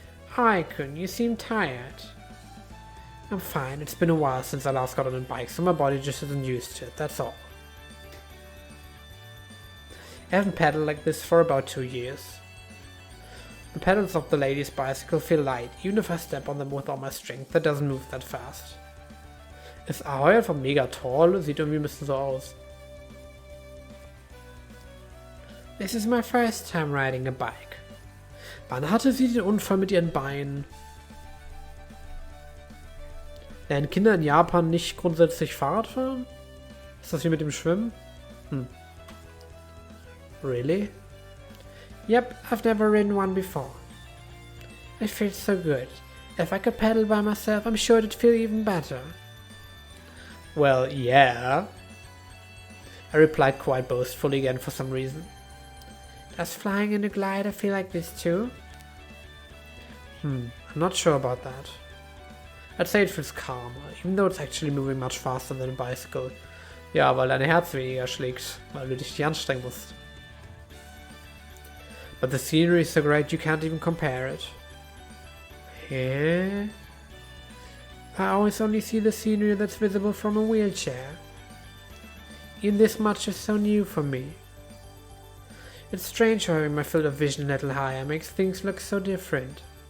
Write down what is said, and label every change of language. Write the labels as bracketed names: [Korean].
[English] Hi-kun, you seem tired. I'm fine, it's been a while since I last got on a bike, so my body just isn't used to it, that's all. I haven't pedaled like this for about 2 years. The pedals of the lady's bicycle feel light, even if I step on them with all my strength, that doesn't move that fast. [German] Ist Ahoy einfach mega tall? Sieht irgendwie ein bisschen so aus. [English] This is my first time riding a bike. [German] Wann hatte sie den Unfall mit ihren Beinen? Lernen Kinder in Japan nicht grundsätzlich Fahrrad fahren? Ist das wie mit dem Schwimmen? [English] Really? Yep, I've never ridden one before. It feels so good. If I could pedal by myself, I'm sure it'd feel even better. Well, yeah. I replied quite boastfully again for some reason. Does flying in a glider feel like this too? I'm not sure about that. I'd say it feels calmer, even though it's actually moving much faster than a bicycle. [German] Ja, weil dein Herz weniger schlägt, weil du dich nicht anstrengen musst. [English] But the scenery is so great you can't even compare it. Yeah? I always only see the scenery that's visible from a wheelchair. Even this much is so new for me. It's strange how having my field of vision a little higher makes things look so different.